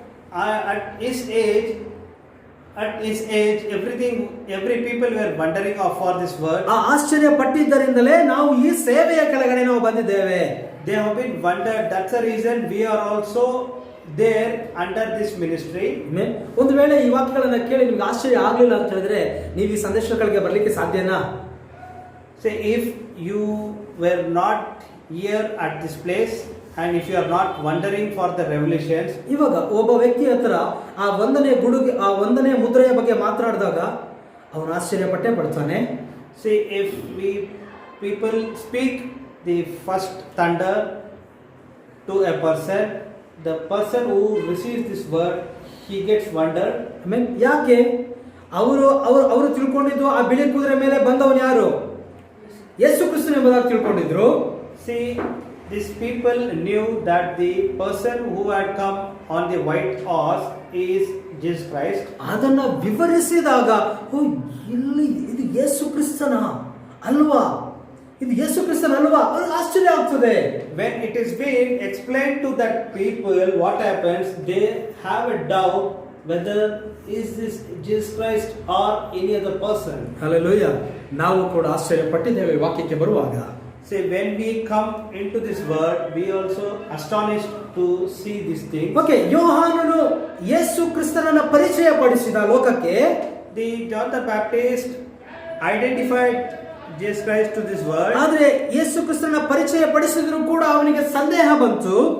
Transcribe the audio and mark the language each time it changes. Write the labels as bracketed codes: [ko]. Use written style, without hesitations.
[en] At his age, every people were wondering for this word. [kn] ಆ ಆಶ್ಚರ್ಯ ಪಟ್ಟಿದ್ದರಿಂದಲೇ ನಾವು ಈ ಸೇವೆಯ ಕೆಳಗಡೆ ನಾವು ಬಂದಿದ್ದೇವೆ. [en] They have been wondered. That's the reason we are also there under this ministry. [kn] ಒಂದು ವೇಳೆ ಈ ವಾಕ್ಯಗಳನ್ನ ಕೇಳಿ ನಿಮ್ಗೆ ಆಶ್ಚರ್ಯ ಆಗ್ಲಿಲ್ಲ ಅಂತ ಹೇಳಿದ್ರೆ ನೀವು ಈ ಸಂದೇಶಗಳಿಗೆ ಬರ್ಲಿಕ್ಕೆ ಸಾಧ್ಯನಾ? [en] Say if you were not here at this place and if you are not wondering for the revelations. [kn] ಇವಾಗ ಒಬ್ಬ ವ್ಯಕ್ತಿ ಹತ್ರ ಆ ಒಂದನೇ ಮುದ್ರೆಯ ಬಗ್ಗೆ ಮಾತನಾಡಿದಾಗ ಅವನು ಆಶ್ಚರ್ಯಪಟ್ಟೆ ಪಡ್ತಾನೆ. [en] See, if people speak the first thunder to a person, the person who receives this word, he gets wondered. [kn] ಯಾಕೆ ಅವರು ತಿಳ್ಕೊಂಡಿದ್ದು ಆ ಬಿಳಿ ಕುದುರೆ ಮೇಲೆ ಬಂದವನು ಯಾರು? ಯೇಸು ಕ್ರಿಸ್ತನು ಎಂಬುದಾಗಿ ತಿಳ್ಕೊಂಡಿದ್ರು. [en] See, these people knew that the person who had come on the white horse is Jesus Christ. [kn] ಅದನ್ನ ವಿವರಿಸಿದಾಗ ಇಲ್ಲಿ ಇದು ಯೇಸು ಕ್ರಿಸ್ತನ ಅಲ್ವಾ, ಇದು ಯೇಸು ಕ್ರಿಸ್ತನ ಅಲ್ವಾ, ಅದು ಆಶ್ಚರ್ಯ ಆಗ್ತದೆ. [en] When it is being explained to that people, what happens? They have a doubt whether is this Jesus Christ or any other person. [kn] Hallelujah. ನಾವು ಕೂಡ ಆಶ್ಚರ್ಯ ಪಟ್ಟಿದ್ದೇವೆ ವಾಕ್ಯಕ್ಕೆ ಬರುವಾಗ. [en] See, when we come into this word, we also astonished to see these things. [kn] Okay, ಯೋಹಾನನು ಯೇಸು ಕ್ರಿಸ್ತನನ್ನ ಪರಿಚಯ ಪಡಿಸಿದ ಲೋಕಕ್ಕೆ. [en] The John the Baptist identified Jesus Christ to this world. [kn] ಆದ್ರೆ ಯೇಸು ಕ್ರಿಸ್ತನನ್ನ ಪರಿಚಯ ಪಡಿಸಿದ್ರು ಕೂಡ ಅವನಿಗೆ ಸಂದೇಹ ಬಂತು.